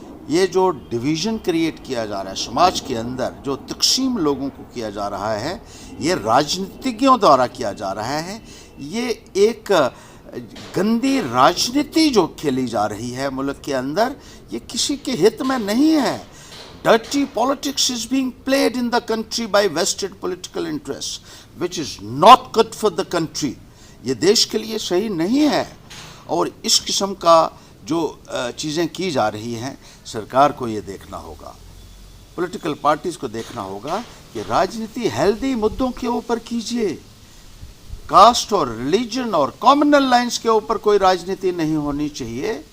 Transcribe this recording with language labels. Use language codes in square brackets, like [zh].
[hi] ये जो division create किया जा रहा है समाज के अंदर, जो तकसीम लोगों को किया जा रहा है, ये राजनीतिज्ञों द्वारा किया जा रहा है। ये एक गंदी राजनीति जो खेली जा रही है मुल्क के अंदर, ये किसी के हित में नहीं है। [en] Dirty politics is being played in the country by vested political interests, which is not good for the country. [hi] ये देश के लिए सही नहीं है। और इस किस्म का जो चीज़ें की जा रही हैं, सरकार को ये देखना होगा, पॉलिटिकल पार्टीज़ को देखना होगा कि राजनीति हेल्दी मुद्दों के ऊपर कीजिए। कास्ट और रिलीजन और कॉम्युनल लाइंस के ऊपर कोई राजनीति नहीं होनी चाहिए।